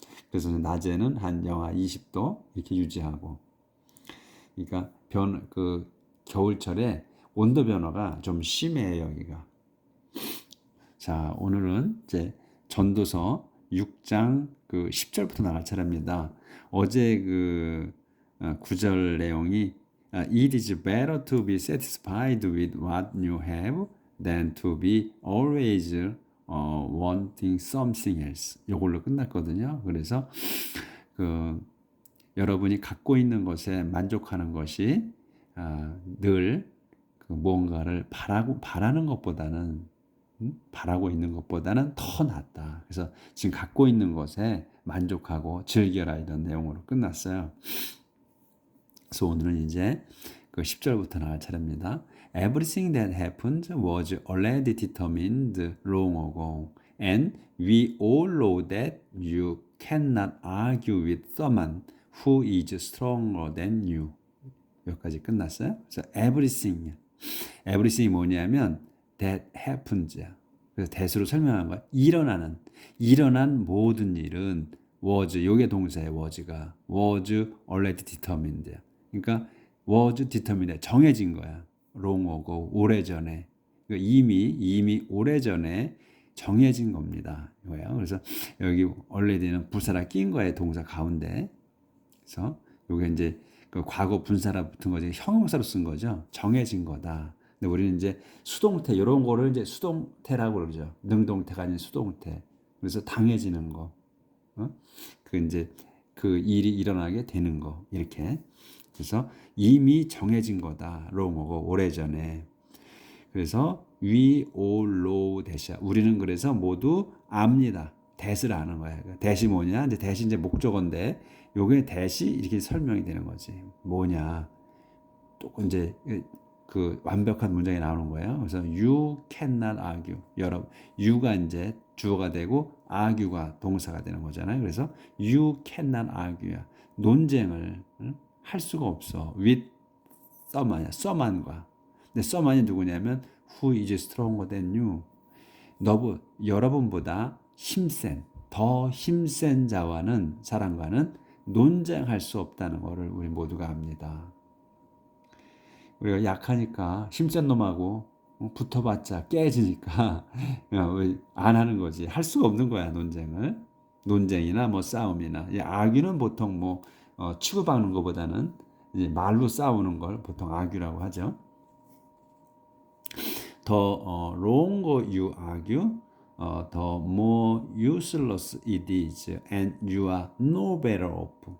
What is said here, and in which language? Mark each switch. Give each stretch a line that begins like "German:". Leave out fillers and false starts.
Korean: 그래서 낮에는 한 영하 20도 이렇게 유지하고, 그러니까 그 겨울철에 온도 변화가 좀 심해요, 여기가. 자, 오늘은 이제 전도서 6장 그 10절부터 나갈 차례입니다. 어제 그 9절 내용이
English: It is better to be satisfied with what you have than to be always wanting something else.
Korean: 이걸로 끝났거든요. 그래서 그 여러분이 갖고 있는 것에 만족하는 것이 늘 그 무언가를 바라는 것보다는 바라고 있는 것보다는 더 낫다. 그래서 지금 갖고 있는 것에 만족하고 즐겨라, 이런 내용으로 끝났어요. 그래서 오늘은 이제 그 10절부터 나갈 차례입니다.
English: Everything that happened was already determined long ago, and we all know that you cannot argue with someone who is stronger than you.
Korean: 여기까지 끝났어요. 그래서 everything이 뭐냐면
English: that happens
Korean: 야. 그래서 that으로 설명한 거야. 일어난 모든 일은 was, 요게 동사의 was가
English: was already determined
Korean: 야. 그러니까
English: was determined,
Korean: 정해진 거야.
English: long ago,
Korean: 오래전에. 그러니까 이미 오래전에 정해진 겁니다. 이거예요. 그래서 여기 already는 부사라 낀 거예요, 동사 가운데. 그래서 요게 이제 그 과거 분사라 붙은 거지, 형용사로 쓴 거죠. 정해진 거다. 근데 우리는 이제 수동태, 이런 거를 이제 수동태라고 그러죠. 능동태가 아닌 수동태. 그래서 당해지는 거. 그 이제 그 일이 일어나게 되는 거. 이렇게. 그래서 이미 정해진 거다. 롱어고 오래전에.
English: 그래서 we all know that이야.
Korean: 우리는 그래서 모두 압니다. that을 아는 거야. that이 뭐냐? 이제 that이 이제 목적어인데 요게 that이 이렇게 설명이 되는 거지. 뭐냐? 또 이제 그 완벽한 문장이 나오는 거예요.
English: 그래서 you cannot argue.
Korean: 여러분, you가 이제 주어가 되고 argue가 동사가 되는 거잖아요.
English: 그래서 you cannot argue야.
Korean: 논쟁을 할 수가 없어.
English: with someone
Korean: 과. 근데 someone이 누구냐면
English: who is stronger than you.
Korean: 여러분보다 더 힘센 사람과는 논쟁할 수 없다는 것을 우리 모두가 압니다. 우리가 약하니까 힘센 놈하고 붙어봤자 깨지니까 안 하는 거지. 할 수가 없는 거야, 논쟁을. 논쟁이나 뭐 싸움이나. 아귀는 보통 뭐 치고박는 것보다는 이제 말로 싸우는 걸 보통 아귀라고 하죠.
English: The longer you argue, the more useless it is, and you are no better off.